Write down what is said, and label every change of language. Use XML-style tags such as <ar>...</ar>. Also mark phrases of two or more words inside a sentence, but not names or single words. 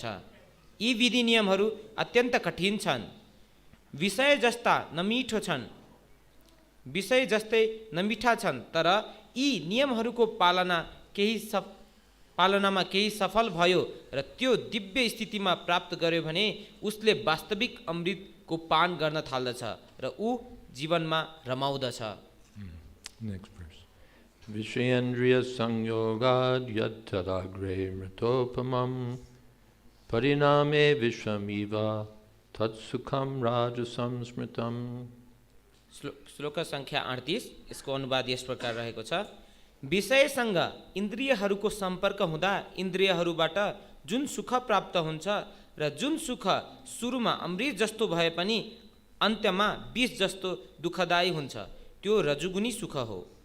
<ne>यी विधि नियमहरू अत्यन्त कठिन छन्, विषय जस्ता नमिठो छन्, विषय जस्तै नमिठा छन्, तर यी नियमहरूको पालनामा केही सफल भयो र त्यो दिव्य स्थितिमा प्राप्त गर्यो भने उसले वास्तविक अमृतको पान गर्न थाल्दछ र ऊ जीवनमा रमाउँदछ।</ne> <sa>विषयेन्द्रिय संयोगाद् अग्रे मृतोपमम् परिणामे विषमिव तत् सुखम् राजसम् स्मृतम्.</sa> <ne>श्लोक संख्या 38, यसको अनुवाद यस प्रकार रहेको छ। विषयसँग इन्द्रियहरूको सम्पर्क हुँदा इन्द्रियहरूबाट जुन सुख प्राप्त हुन्छ र जुन सुख सुरुमा अमृत जस्तो भए पनि अन्त्यमा विष जस्तो दुःखदायी हुन्छ, त्यो रजोगुणी सुख हो।</ne>